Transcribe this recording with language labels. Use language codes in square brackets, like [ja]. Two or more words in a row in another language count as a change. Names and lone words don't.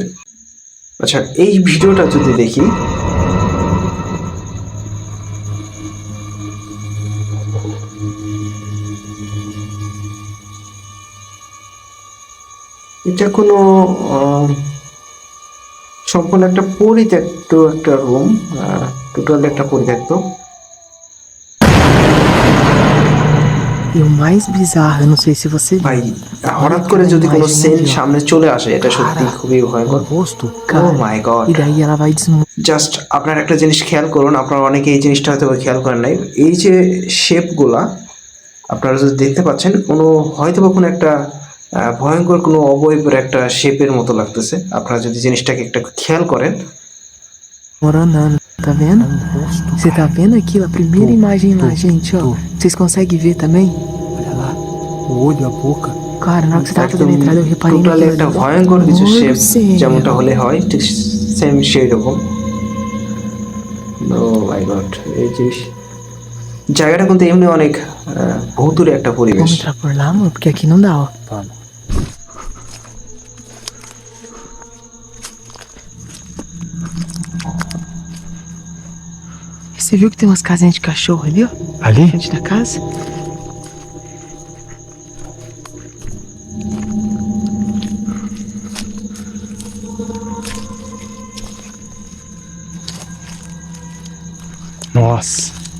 [bn] আচ্ছা, এই ভিডিওটা যদি দেখি, এটা কোনো সম্পূর্ণ একটা পরিত্যক্ত একটা রুম, টোটাল একটা পরিত্যক্ত। [pt] E o mais bizarro, eu não sei se você viu. [bn] ভাই, হঠাৎ করে যদি কোনো সেন সামনে চলে আসে, এটা সত্যি খুবই ভয়ঙ্কর। [pt] O rosto, ও cara. [en] my god. [pt] E daí ela vai desmontar. [bn] জাস্ট আপনারা একটা জিনিস খেয়াল করুন, আপনারা অনেকে এই জিনিসটা হয়তো খেয়াল করেন নাই। এই যে শেপগুলা আপনারা যদি দেখতে পাচ্ছেন, হয়তো বা কোনো একটা ভয়ঙ্কর কোনো অবয়বের একটা শেপের মতো লাগতেছে। আপনারা যদি জিনিসটাকে একটা খেয়াল করেন। [pt] Moranando, tá vendo? Você tá vendo aquilo? A primeira imagem lá, gente, ó. Vocês conseguem ver também? Olha lá, o olho, a boca. Cara, na hora que você tava fazendo a entrada, eu reparei [bn] টোটালি [pt] naquilo [bn] একটা [pt] ali. [bn] ভয়ঙ্কর কিছু শেপ, [pt] Céu. [bn] যেমনটা হলে হয় ঠিক সেম সেই রকম। ও [en] my god, [bn] এই জিনিস জায়গাটা কিন্তু এমনি অনেক ভৌতুরে একটা পরিবেশ। [pt] Vamos entrar por lá, amor, porque aqui não dá, ó. Vamos. E você viu que tem umas casinhas de cachorro ali, ó? Ali? Frente da casa? Nossa.